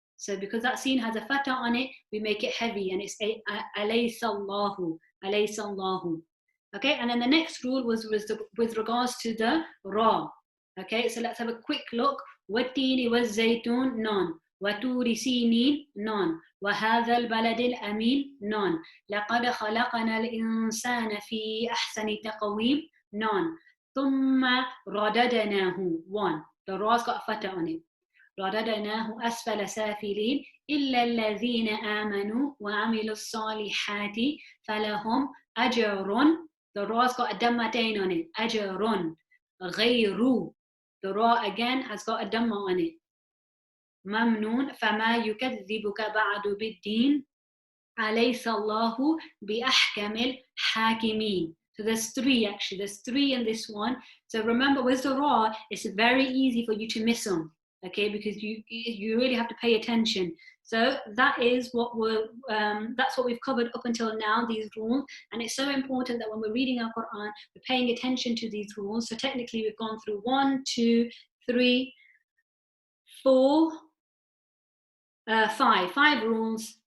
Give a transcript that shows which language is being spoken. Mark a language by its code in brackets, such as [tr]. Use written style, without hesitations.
[en] So because that scene has a fatah on it, we make it heavy, and it's Alaysa Allahu, Alaysa Allahu. Okay, and then the next rule was with regards to the ra. Okay, so let's have a quick look. Wattini was zaytun, none. Waturi sinin, none. [ar] وهذا البلد الأمين, none. لقد خلقنا الإنسان في أحسن تقويم, none. ثم رددناه, [en] 1. The ra's got a fatah on it. [ar] رددناه أسفل سافلين إلا الذين آمنوا وعملوا الصالحات فلهم أجر. [en] The ra's got a dammatain on it. [ar] أجر غير. [en] The ra again has got a damma on it. [ar] ممنون فما يكذبك بعد بالدين أليس الله بأحكم الحاكمين. [en] So there's 3 actually. There's 3 in this one. So remember, with the ra, it's very easy for you to miss them. Okay, because you really have to pay attention. So that is that's what we've covered up until now, these rules. And it's so important that when we're reading our Quran, we're paying attention to these rules. So technically we've gone through 1, 2, 3, 4, 5 rules.